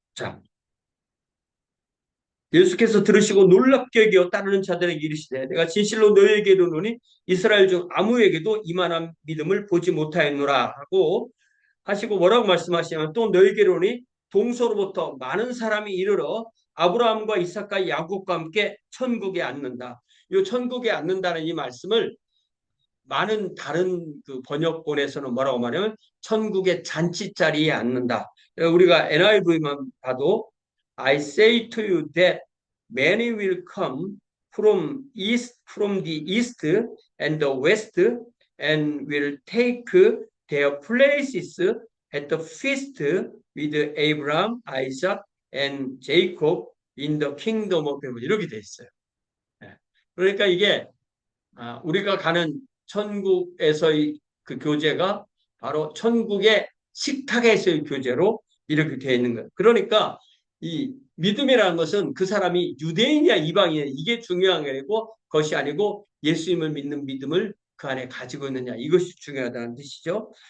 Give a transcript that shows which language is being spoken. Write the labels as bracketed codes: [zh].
[ko] 자, 예수께서 들으시고 놀랍게 여겨 따르는 자들에게 이르시되 내가 진실로 너희에게 이르노니 이스라엘 중 아무에게도 이만한 믿음을 보지 못하였노라 하고 하시고 뭐라고 말씀하시냐면 또 너희에게 이르노니 동서로부터 많은 사람이 이르러 아브라함과 이삭과 야곱과 함께 천국에 앉는다. 이 천국에 앉는다는 이 말씀을 많은 다른 그 번역본에서는 뭐라고 말하면 천국의 잔치자리에 앉는다. 우리가 NIV만 봐도 [en] I say to you that many will come from the east and the west and will take their places at the feast with Abraham, Isaac, and Jacob in the kingdom of heaven. [ko] 이렇게 돼 있어요. 그러니까 이게 우리가 가는 천국에서의 그 교제가 바로 천국의 식탁에서의 교제로 이렇게 되어 있는 거예요. 그러니까 이 믿음이라는 것은 그 사람이 유대인이야 이방인이야 이게 중요한 게 아니고 것이 아니고 예수님을 믿는 믿음을 그 안에 가지고 있느냐 이것이 중요하다는 뜻이죠.